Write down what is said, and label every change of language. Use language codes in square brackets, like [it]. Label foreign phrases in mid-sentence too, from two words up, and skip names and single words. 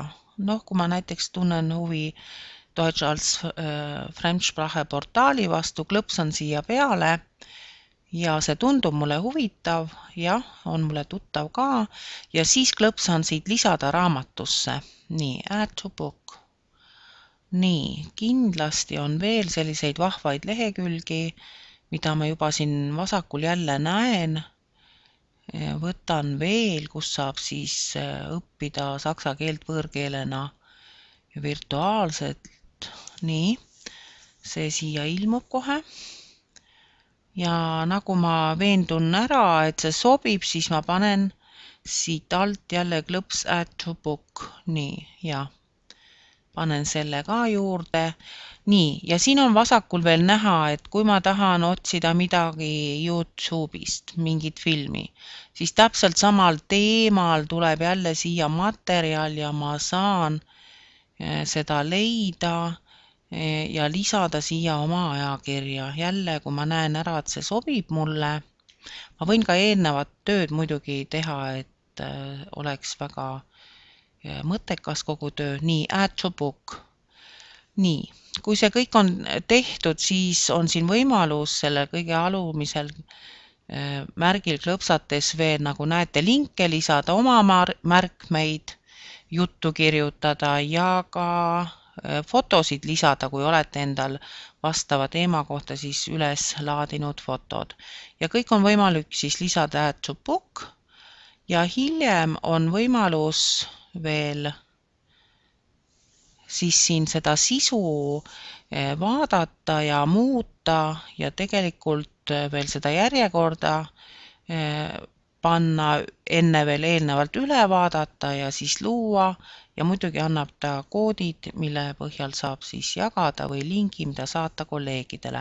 [et] Noh, kui ma näiteks tunnen huvi Deutsch als Fremdsprache portaali vastu, klõpsan siia peale ja see tundub mulle huvitav, jah, on mulle tuttav ka ja siis klõpsan siit lisada raamatusse. Nii, [en] add to book. [et] Nii, kindlasti on veel selliseid vahvaid lehekülgi, mida ma juba siin vasakul jälle näen. Võtan veel, kus saab siis õppida saksa keelt võõrkeelena virtuaalselt. Nii, see siia ilmub kohe. Ja nagu ma veendun ära, et see sobib, siis ma panen siit alt jälle klõps [en] add to book. [et] Nii, ja panen selle ka juurde. Nii, ja siin on vasakul veel näha, et kui ma tahan otsida midagi YouTube'ist, mingit filmi, siis täpselt samal teemal tuleb jälle siia materjal ja ma saan seda leida ja lisada siia oma ajakirja. Jälle, kui ma näen ära, et see sobib mulle, ma võin ka eelnevat tööd muidugi teha, et oleks väga mõttekas kogu töö. Nii, [en] add to book. [et] Nii, kui see kõik on tehtud, siis on siin võimalus selle kõige alumisel märgil klõpsates veel, nagu näete, linke lisada, oma märkmeid, juttu kirjutada ja ka fotosid lisada, kui olete endal vastava teema kohta siis üles laadinud fotod. Ja kõik on võimalik siis lisada [en] add to book [et] ja hiljem on võimalus veel siis siin seda sisu vaadata ja muuta ja tegelikult veel seda järjekorda panna, enne veel eelnevalt üle vaadata ja siis luua ja muidugi annab ta koodid, mille põhjal saab siis jagada või lingi, mida saata kolleegidele.